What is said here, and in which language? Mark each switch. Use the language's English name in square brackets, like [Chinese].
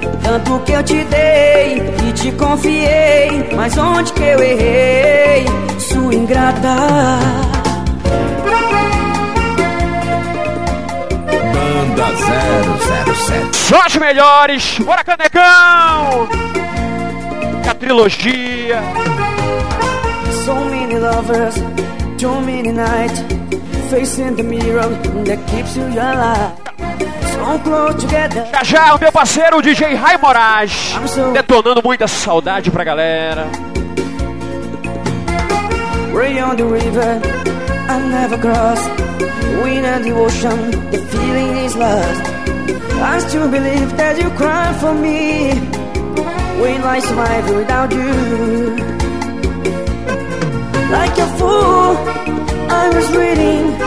[Portuguese] Tanto que eu te dei e te confiei, mas onde que eu errei, sua ingrata? Só as melhores, bora, canecão! A trilogia. [English] So many lovers, too many nights, facing the mirror that keeps you alive. So close together. [Portuguese] Já já, o meu parceiro, o DJ Rai Moraes, detonando muita saudade pra galera. [English] Ray on the river, I never cross. Wind and the ocean, the feeling is lost. I still believe that you cry for me. When I survive without you, like a fool, I was waiting.